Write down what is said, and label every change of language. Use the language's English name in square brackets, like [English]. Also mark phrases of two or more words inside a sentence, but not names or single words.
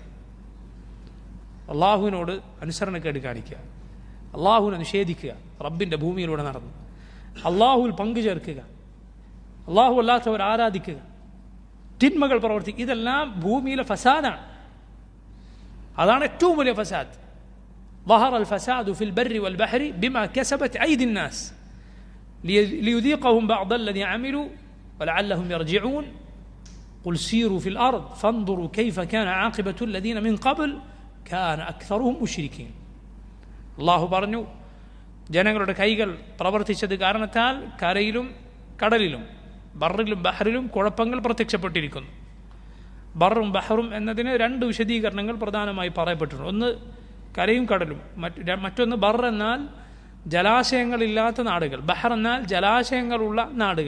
[Malayalam] അള്ളാഹുവിനോട് അനുസരണക്കേട് കാണിക്കുക, അള്ളാഹുവിനെ നിഷേധിക്കുക, റബ്ബിൻ്റെ ഭൂമിയിലൂടെ നടന്നു അള്ളാഹുവിൽ പങ്കുചേർക്കുക, അള്ളാഹു അല്ലാത്തവർ ആരാധിക്കുക, തിന്മകൾ പ്രവർത്തിക്കുക, ഇതെല്ലാം ഭൂമിയിലെ ഫസാദാണ്. അതാണ് ഏറ്റവും വലിയ ഫസാദ്. [Arabic] ظهر الفساد في البر والبحر بما كسبت أيدي الناس ليذيقهم بعض الذي عملوا ولعلهم يرجعون قل سيروا في الأرض فانظروا كيف كان عاقبة الذين من قبل كان أكثرهم مشركين. [Malayalam] അള്ളാഹു പറഞ്ഞു, ജനങ്ങളുടെ കൈകൾ പ്രവർത്തിച്ചത് കാരണത്താൽ കരയിലും കടലിലും ബറിലും ബഹറിലും കുഴപ്പങ്ങൾ പ്രത്യക്ഷപ്പെട്ടിരിക്കുന്നു. ബറും ബഹറും എന്നതിന് രണ്ട് വിശദീകരണങ്ങൾ പ്രധാനമായി പറയപ്പെട്ടിട്ടുണ്ട്. ഒന്ന് കരയും കടലും, മറ്റൊന്ന് ബർ എന്നാൽ ജലാശയങ്ങളില്ലാത്ത നാടുകൾ, ബഹർ എന്നാൽ ജലാശയങ്ങളുള്ള നാടുകൾ.